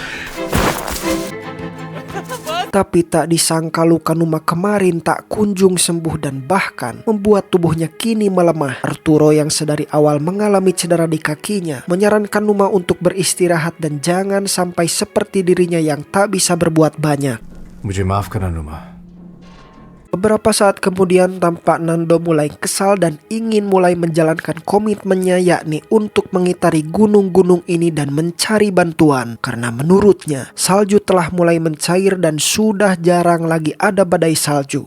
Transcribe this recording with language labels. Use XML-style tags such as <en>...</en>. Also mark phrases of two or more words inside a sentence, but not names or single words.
<id>Tapi tak disangka luka Numa kemarin tak kunjung sembuh dan bahkan membuat tubuhnya kini melemah. Arturo yang sedari awal mengalami cedera di kakinya menyarankan Numa untuk beristirahat dan jangan sampai seperti dirinya yang tak bisa berbuat banyak.</id> <hi>मुझे माफ करना नुमा.</hi> <id>Beberapa saat kemudian tampak Nando mulai kesal dan ingin mulai menjalankan komitmennya, yakni untuk mengitari gunung-gunung ini dan mencari bantuan. Karena menurutnya salju telah mulai mencair dan sudah jarang lagi ada badai salju.</id>